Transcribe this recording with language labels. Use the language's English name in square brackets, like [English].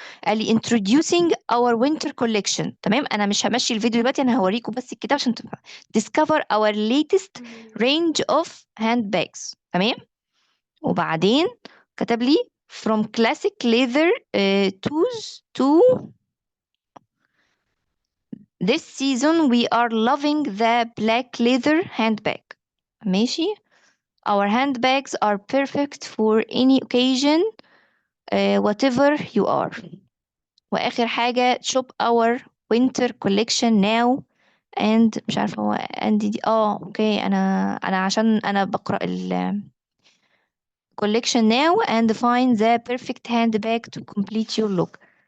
[Arabic] قال لي [English] introducing our winter collection. [Arabic] تمام. انا مش همشي الفيديو دلوقتي، انا هوريكم بس الكتاب عشان تبقى [English] discover our latest range of handbags. [Arabic] تمام. وبعدين كتب لي [English] from classic leather toes to this season we are loving the black leather handbag. [Arabic] ماشي. [English] our handbags are perfect for any occasion whatever you are. [Arabic] واخر حاجه [English] shop our winter collection now and [Arabic] مش عارفه هو and دي اوكي. انا عشان انا بقرا ال [English] collection now and find the perfect handbag to complete your look.